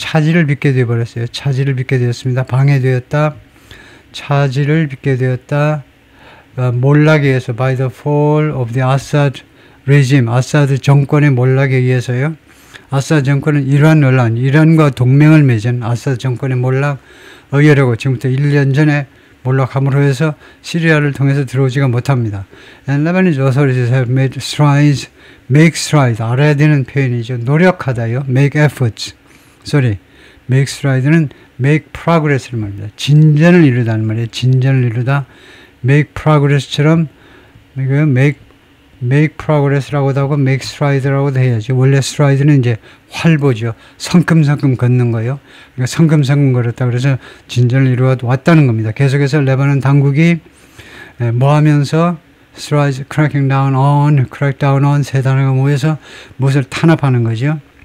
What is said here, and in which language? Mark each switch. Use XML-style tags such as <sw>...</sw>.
<ko>차질을 빚게 되어버렸어요. 차질을 빚게 되었습니다. 방해되었다. 차질을 빚게 되었다. 몰락에 의해서</ko> <en>by the fall of the Assad regime,</en> <ko>아사드 정권의 몰락에 의해서요. 아사드 정권은 이란과 동맹을 맺은 아사드 정권의 몰락 의외라고 지금부터 1년 전에 몰락함으로 해서 시리아를 통해서 들어오지가 못합니다.</ko> <en>And Lebanese authorities have made strides, make strides,</en> <ko>알아야 되는 표현이죠. 노력하다요. make efforts. make stride는 make progress를 말합니다. 진전을 이루다는 말이에요. 진전을 이루다. make progress처럼 make progress라고도 하고 make stride라고도 해야지. 원래 stride는 이제 활보죠. 성큼성큼 걷는 거예요. 그러니까 성큼성큼 걸었다. 그래서 진전을 이루어 왔다는 겁니다. 계속해서 레바논 당국이 뭐 하면서 strides, crack down on 세 단어가 모여서 무엇을 탄압하는 거죠.</ko>